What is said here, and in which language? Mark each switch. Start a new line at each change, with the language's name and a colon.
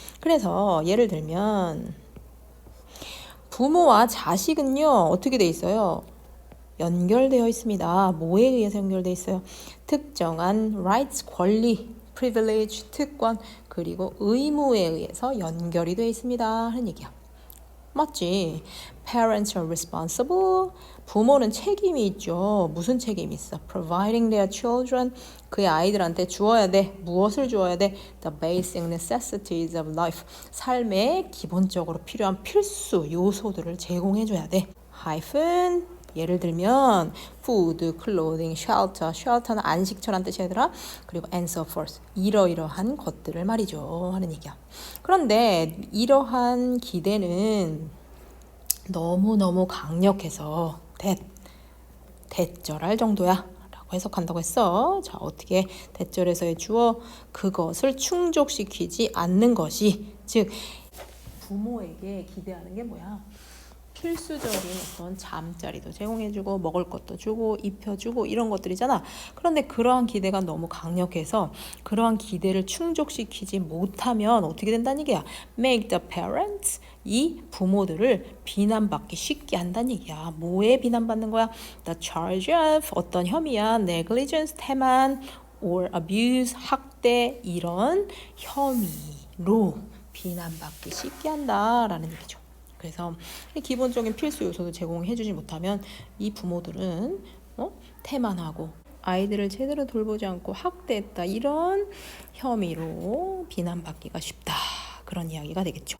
Korean: 그래서 예를 들면 부모와 자식은요 어떻게 돼 있어요? 연결되어 있습니다. 뭐에 의해서 연결되어 있어요? 특정한 rights, 권리, privilege, 특권, 그리고 의무에 의해서 연결이 되어 있습니다 하는 얘기야. 맞지?
English: Parents are responsible.
Korean: 부모는 책임이 있죠. 무슨 책임이 있어?
English: Providing their children.
Korean: 그의 아이들한테 주어야 돼. 무엇을 주어야 돼?
English: The basic necessities of life.
Korean: 삶에 기본적으로 필요한 필수 요소들을 제공해줘야 돼.
English: hyphen
Korean: 예를 들면
English: food, clothing, shelter.
Korean: shelter는 안식처란 뜻이 아니라 그리고
English: and so forth.
Korean: 이러이러한 것들을 말이죠 하는 얘기야. 그런데 이러한 기대는 너무너무 강력해서 대절할 정도야 라고 해석한다고 했어. 자, 어떻게 대절에서의 주어 그것을 충족시키지 않는 것이, 즉 부모에게 기대하는 게 뭐야? 필수적인 어떤 잠자리도 제공해주고 먹을 것도 주고 입혀주고 이런 것들이잖아. 그런데 그러한 기대가 너무 강력해서 그러한 기대를 충족시키지 못하면 어떻게 된다는 얘기야?
English: Make the parents,
Korean: 이 부모들을 비난받기 쉽게 한다는 얘기야. 뭐에 비난받는 거야?
English: The charge of,
Korean: 어떤 혐의야? Negligence, 태만, or abuse, 학대, 이런 혐의로 비난받기 쉽게 한다라는 얘기죠. 그래서 기본적인 필수 요소도 제공해주지 못하면 이 부모들은 태만하고 아이들을 제대로 돌보지 않고 학대했다 이런 혐의로 비난받기가 쉽다. 그런 이야기가 되겠죠.